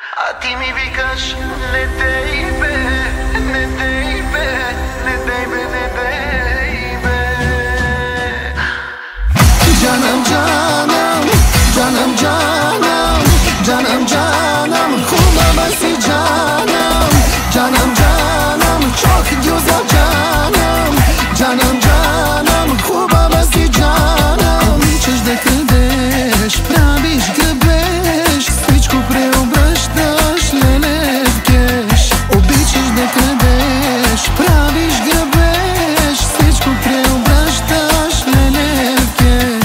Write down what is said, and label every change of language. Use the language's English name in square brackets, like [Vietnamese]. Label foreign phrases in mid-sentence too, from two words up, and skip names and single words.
[Bulgarian] Ti mi викаш, не дей бе, не дей бе, не дей бе, не дей бе. [Turkish] Canım canım, canım canım, canım canım, kulağıma canım, canım canım, çok güzel canım, canım canım, kulağıma canım. [Bulgarian] Обичаш да крадеш, правиш грабеж, всичко преобръщаш, леле в кеш. Обичаш да крадеш, правиш грабеж, всичко преобръщаш, леле в кеш.